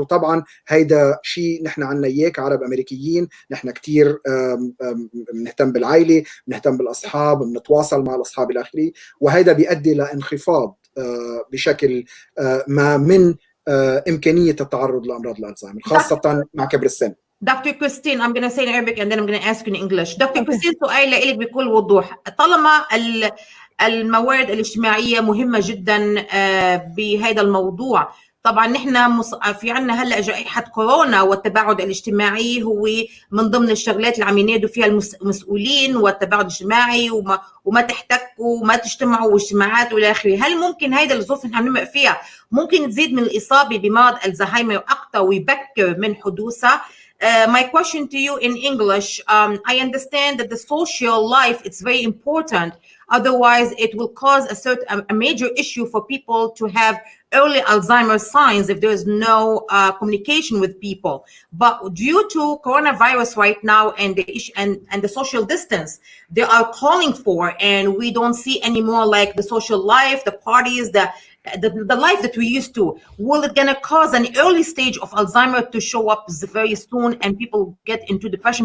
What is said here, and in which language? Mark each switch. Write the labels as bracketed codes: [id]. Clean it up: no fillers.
[ar] وطبعا هيدا شيء نحن عنا اياه كعرب امريكيين، نحن كثير بنهتم بالعائله، بنهتم بالاصحاب، بنتواصل مع الاصحاب الى اخره، وهذا بيؤدي لانخفاض بشكل ما من امكانيه التعرض لامراض الالزهايمر خاصه مع كبر السن. [en] Doctor Christine, I'm going to say in Arabic and then I'm going to ask you in English. [ar] دكتور كريستين، سؤال لك بكل وضوح. طالما الموارد الاجتماعيه مهمه جدا بهذا الموضوع، طبعا نحن في عنا هلا جائحه كورونا، والتباعد الاجتماعي هو من ضمن الشغلات اللي عم ينادوا فيها المسؤولين، والتباعد الاجتماعي وما تحتكوا وما تجتمعوا واجتماعات والى اخره. هل ممكن هيدا الظروف اللي عم نمر فيها ممكن تزيد من الاصابه بمرض الزهايمر اكثر ويبكر من حدوثها؟ [en] My question to you in English, I understand that the social life is very important. Otherwise, it will cause a major issue for people to have early Alzheimer's signs if there is no communication with people. But due to coronavirus right now and the issue and the social distance they are calling for, and we don't see anymore like the social life, the parties, the life that we used to, will it gonna cause an early stage of Alzheimer to show up very soon and people get into depression?